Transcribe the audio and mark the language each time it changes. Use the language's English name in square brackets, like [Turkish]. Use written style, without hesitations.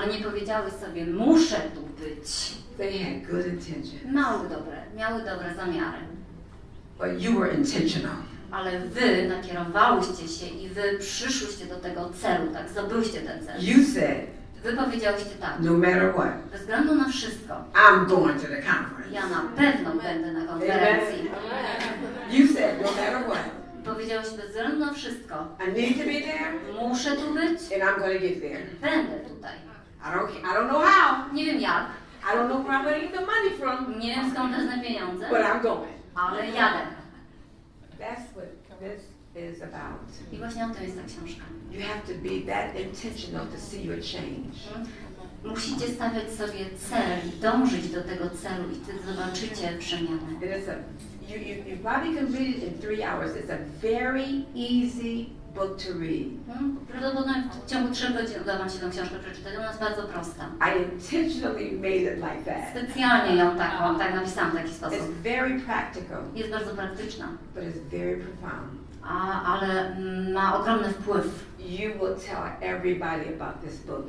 [Polish] ale nie powiedziały sobie, muszę tu być. [English] They had good intentions. [Polish] Miały dobre zamiary. [English] But you were intentional. [Polish] Ale wy nakierowałyście się i wy przyszłyście do tego celu, tak? Zdobyłyście ten cel. [English] You said, [Polish] Wy powiedziałyście tak, [English] no matter what, [Polish] bez względu na wszystko, [English] I'm going to the conference. [Polish] ja na pewno będę na konferencji. [English] You said, no matter what, [Polish] Powiedziałyście bez względu na wszystko, [English] I need to be there [Polish] muszę tu być, [English] and I'm going to get there. [Polish] będę tutaj. [English] I don't know how. [Polish] Nie wiem jak, [English] I don't know where I'm going to get the money from, [Polish] nie wiem skąd wezmę pieniądze, [English] but I'm going. [Polish] ale jadę. [English] That's what this is about. [Polish] I właśnie o tym jest ta książka. [English] You have to be that intentional to see your change. [Polish] Musicie stawiać sobie cel, dążyć do tego celu i wtedy zobaczycie przemianę. [English] You probably can read it in 3 hours. It's a very easy book to read. [Polish] Prawdopodobnie w ciągu 3 godzin uda wam się tę książkę przeczytać. Ona jest bardzo prosta. [English] I intentionally made it like that. [Polish] Specjalnie ją tak napisałam w taki sposób. [English] It's very practical, [Polish] Jest bardzo praktyczna, [English] but it's very profound. [Polish] ale ma ogromny wpływ. [English] You will tell everybody about this book.